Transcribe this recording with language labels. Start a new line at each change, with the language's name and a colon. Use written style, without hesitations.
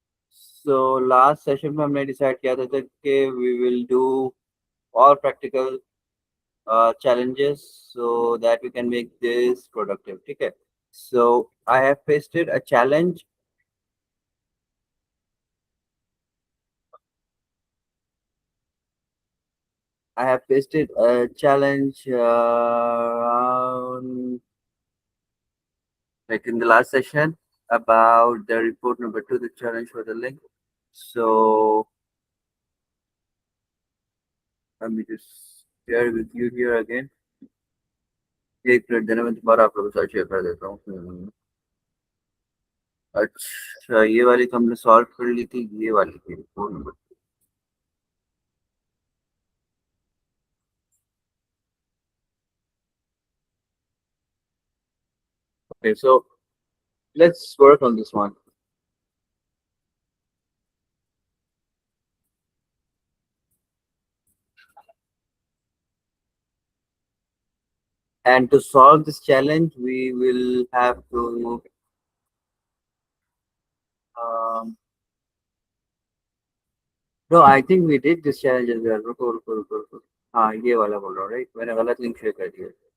English: so last session
Hindi: में हमने decide किया था कि
English: We will do all practical challenges so that we can make this productive.
Hindi: ठीक है?
English: So I have pasted a challenge. I have pasted a challenge like in the last session about the report number two, the challenge for the link. So let me just share with you here again.
Hindi: एक minute देना, मैं दोबारा आप लोगों के साथ share कर देता हूँ। अच्छा, ये वाली तो हमने सॉल्व कर ली थी, ये वाली थी report number.
English: Okay, so let's work on this one. And to solve this challenge, we will have to. Um, no, I think we did this challenge as well.
Hindi: रुको रुको रुको रुको। हाँ, ये वाला बोल रहा हूँ, right? मैंने गलत लिंक शेयर कर दिया।